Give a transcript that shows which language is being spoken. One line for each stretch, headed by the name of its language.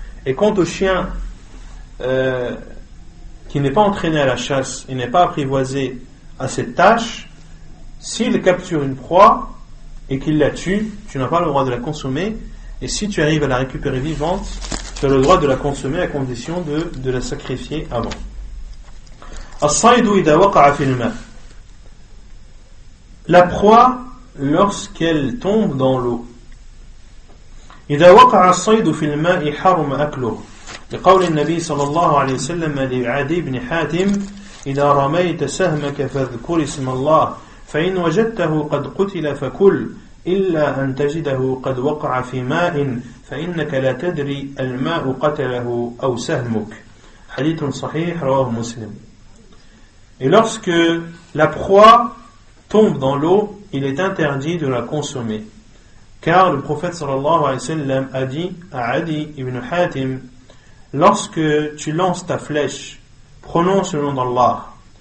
French: Et quant au chien qui n'est pas entraîné à la chasse et n'est pas apprivoisé à cette tâche, s'il capture une proie et qu'il la tue, tu n'as pas le droit de la consommer, et si tu arrives à la récupérer vivante, tu as le droit de la consommer à condition de la sacrifier avant.
Arabic: As-saydu idha waqa'a fil ma'.
French: La proie lorsqu'elle tombe dans l'eau.
Arabic: إذا وقع الصيد في الماء حرم أكله لقول النبي صلى الله عليه وسلم لعدي بن حاتم إذا رميت سهمك فاذكر اسم الله فإن وجدته قد قتل فكل إلا أن تجده قد وقع في ماء فإنك لا تدري الماء قتله أو سهمك. حديث صحيح رواه مسلم.
French: Et lorsque la proie tombe dans l'eau, il est interdit de la consommer. Car le prophète sallallahu alayhi wa sallam a dit à Adi ibn Hatim, lorsque tu lances ta flèche, prononce le nom d'Allah.